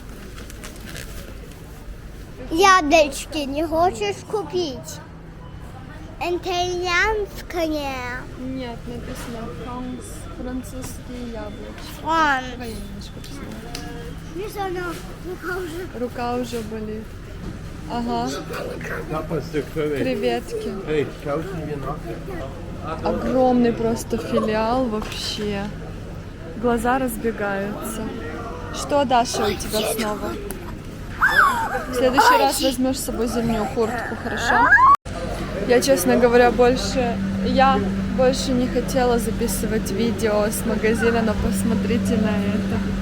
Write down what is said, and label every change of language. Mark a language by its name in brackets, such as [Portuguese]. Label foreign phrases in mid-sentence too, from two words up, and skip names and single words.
[Russian] Яблочки не хочешь купить? Итальянское. Нет, написано французские яблочки. Он. Давай я немножко посмотрю. Видишь, она рука уже. Рука уже болит. Ага, [German] Stück Curry. [Russian] креветки. [German] Hey, kaufen wir nachher. [Russian] Огромный просто филиал вообще. Глаза разбегаются. Что, Даша, у тебя снова? В следующий раз возьмешь с собой зимнюю куртку, хорошо? Я, честно говоря, больше не хотела записывать видео с магазина, но посмотрите на это.